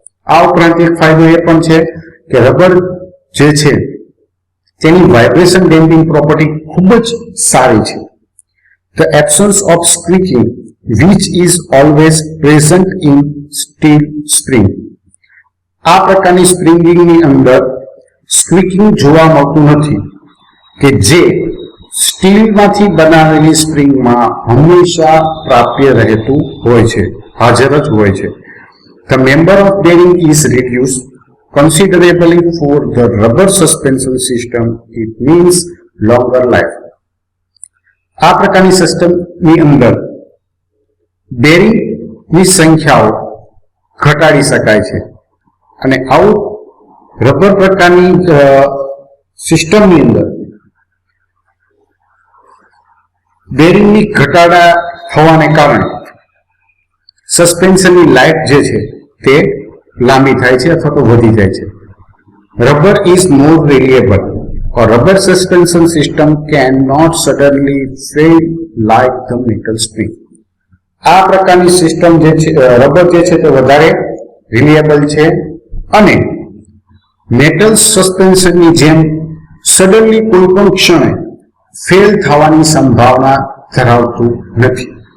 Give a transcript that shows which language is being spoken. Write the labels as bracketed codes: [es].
[gu] આ ઉપરાંત એક ફાયદો એ પણ છે કે રબર જે છે તેની વાઇબ્રેશન ડેમ્પિંગ પ્રોપર્ટી ખૂબ જ સારી છે. [en] The absence of squeaking which is always present in steel spring. [gu] આ પ્રકારની સ્પ્રિંગિંગની અંદર સ્ક્વિકિંગ જોવા મળતું નથી કે જે સ્ટીલમાંથી બનાવેલી સ્પ્રિંગમાં હંમેશા પ્રાપ્ય રહેતું હોય છે, હાજર જ હોય છે. [en] The member of bearing is reduced considerably for the rubber suspension system. It means longer life. [gu] આ પ્રકારની સિસ્ટમની અંદર બેરિંગની સંખ્યાઓ ઘટાડી શકાય છે અને આવું રબર પ્રકારની સિસ્ટમની અંદર બેરિંગની ઘટાડા થવાને કારણે સસ્પેન્શનની લાઈફ જે છે તે લાંબી થાય છે અથવા તો વધી જાય છે. [en] Rubber is more reliable. A rubber suspension system cannot suddenly fail like the metal spring. [gu] આ પ્રકારની સિસ્ટમ જે છે રબર જે છે તે વધારે રિલિયેબલ છે અને મેટલ સસ્પેન્શનની જેમ સડનલી કોઈ પણ ક્ષણે ફેલ થવાની સંભાવના ધરાવતું નથી.